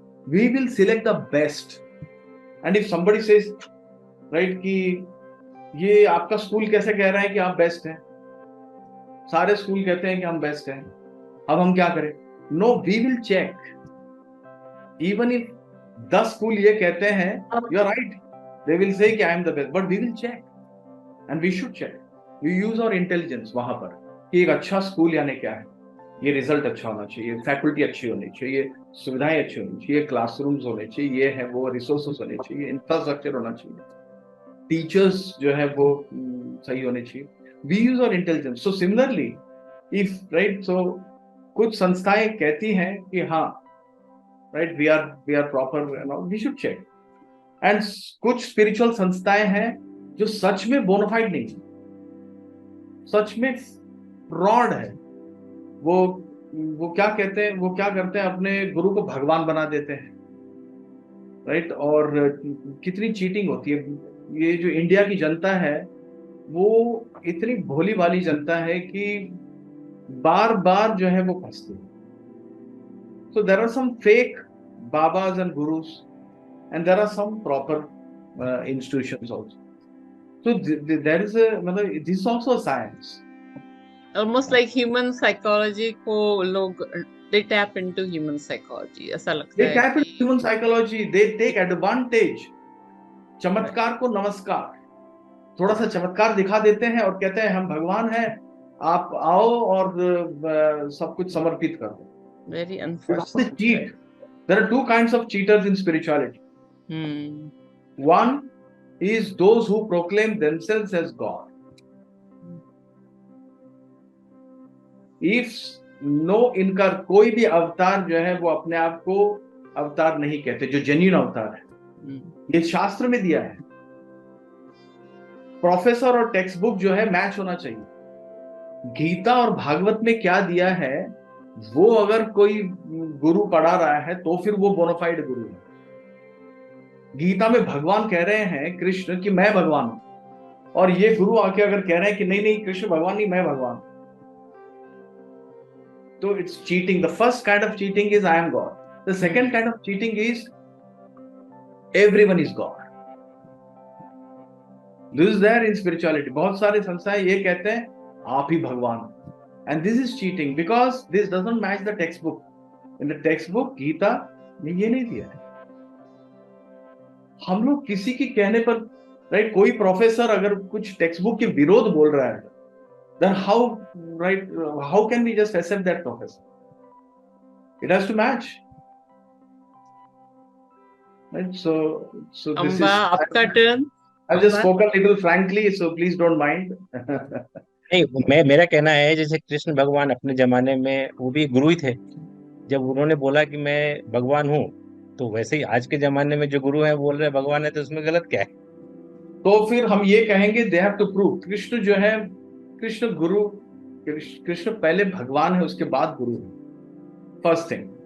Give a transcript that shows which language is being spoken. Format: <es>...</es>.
<en>We will select the best. And if somebody says right</en> <hi>कि ये आपका school कैसे कह रहा है कि आप बेस्ट हैं, सारे स्कूल कहते हैं कि हम बेस्ट हैं, अब हम क्या करें?</hi> <en>No, we will check. Even if 10 school</en> <hi>ये कहते हैं</hi> <en>You are right, They will say कि I am the best, but we will check and we should check. We use our intelligence</en> <hi>वहां पर कि एक अच्छा स्कूल यानी क्या है, ये रिजल्ट अच्छा होना चाहिए, फैकल्टी अच्छी होनी चाहिए, सुविधाएं अच्छी होनी चाहिए, क्लासरूम्स होने चाहिए, ये है वो रिसोर्सेस होने चाहिए, इंफ्रास्ट्रक्चर होना चाहिए, टीचर्स जो है वो सही होने चाहिए.</hi> <en>We use our intelligence. So similarly, if right, so</en> <hi>कुछ संस्थाएं कहती हैं कि हाँ,</hi> <en>right, we are proper, you know, we should check.</en> <hi>And कुछ स्पिरिचुअल संस्थाएं हैं जो सच में बोनाफाइड नहीं है, सच में फ्रॉड है. वो क्या कहते हैं, वो क्या करते हैं, अपने गुरु को भगवान बना देते हैं, राइट. और कितनी चीटिंग होती है. ये जो इंडिया की जनता है वो इतनी भोली वाली जनता है कि बार बार जो है वो फंसती है.</hi> <en>So there are some fake babas and gurus, and there are some proper institutions also. So there is this is also a science. Almost like human psychology को लोग they tap into human psychology,</en> <hi>ऐसा लगता है.</hi> <en>They tap into human psychology. They take advantage.</en> <hi>चमत्कार को नमस्कार, थोड़ा सा चमत्कार दिखा देते हैं और कहते हैं हम भगवान हैं, आप आओ और सब कुछ समर्पित कर दो.</hi> <en>Very unfortunate. Cheat. There are two kinds of cheaters in spirituality. One is those who proclaim themselves as God.</en> <hi>If no, इनका कोई भी अवतार जो है वो अपने आप को अवतार नहीं कहते, जो जेन्युइन अवतार है. ये शास्त्र में दिया है. प्रोफेसर और टेक्स्ट बुक जो है मैच होना चाहिए. गीता और भागवत में क्या दिया है वो अगर कोई गुरु पढ़ा रहा है तो फिर वो बोनाफाइड गुरु है. गीता में भगवान कह रहे हैं कृष्ण कि मैं भगवान हूं, और ये गुरु आके अगर कह रहे हैं कि नहीं नहीं कृष्ण भगवान नहीं, मैं भगवान, तो</hi> <en>It's cheating. The first kind of cheating is I am God. The second kind of cheating is everyone is God. This is there in spirituality.</en> <hi>बहुत सारे संस्थाएं ये कहते हैं आप ही भगवान,</hi> <en>and this is cheating because this doesn't match the textbook. In the textbook</en> <hi>Gita ने ये नहीं दिया है. हम लोग किसी के कहने पर, राइट, कोई प्रोफेसर अगर कुछ टेक्स्ट बुक के विरोध बोल रहा है,</hi> <en>then how can we just accept that professor? It has to match, right? So this is</en> <hi>आपका turn.</hi> <en>I've just spoken a little frankly, so please don't mind.</en> <hi>नहीं, मेरा कहना है जैसे कृष्ण भगवान अपने जमाने में वो भी गुरु ही थे. जब उन्होंने बोला कि मैं भगवान हूँ, तो वैसे ही आज के जमाने में जो गुरु हैं बोल रहे भगवान है, तो उसमें गलत क्या है? तो फिर हम ये कहेंगे</hi> <en>They have to prove.</en> <hi>Krishna जो है, कृष्ण गुरु, कृष्ण पहले भगवान है उसके बाद गुरु है.</hi> <en>First thing.</en>